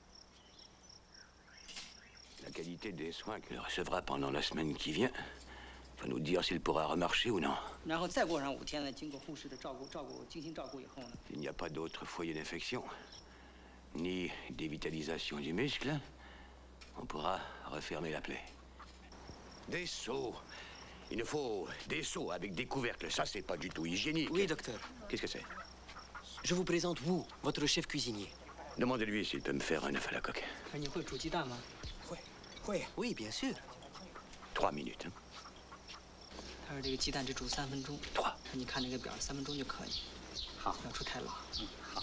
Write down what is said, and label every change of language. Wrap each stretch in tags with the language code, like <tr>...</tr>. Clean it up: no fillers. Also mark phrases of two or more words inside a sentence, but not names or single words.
<fr>La qualité des soins qu'il recevra pendant la semaine qui vient Va nous dire s'il pourra remarcher ou non.</fr> <zh>然后再过上5天呢，经过护士的精心照顾以后呢，</zh> <fr>Il n'y a pas d'autre foyer d'infection, ni dévitalisation du muscle. On pourra refermer la plaie. Des seaux. Il nous faut des seaux avec des couvercles. Ça, c'est pas du tout hygiénique. Oui, docteur. Qu'est-ce que c'est? Je vous présente Wu, votre chef cuisinier. Demandez-lui s'il peut me faire un œuf à la coque.</fr> <zh>你会煮鸡蛋吗？</zh> <fr>会。Oui, bien sûr. 3 minutes.</fr> <zh>他说这个鸡蛋只煮3分钟。 3。你看那个表，3分钟就可以。好，不要出太老。好。</zh>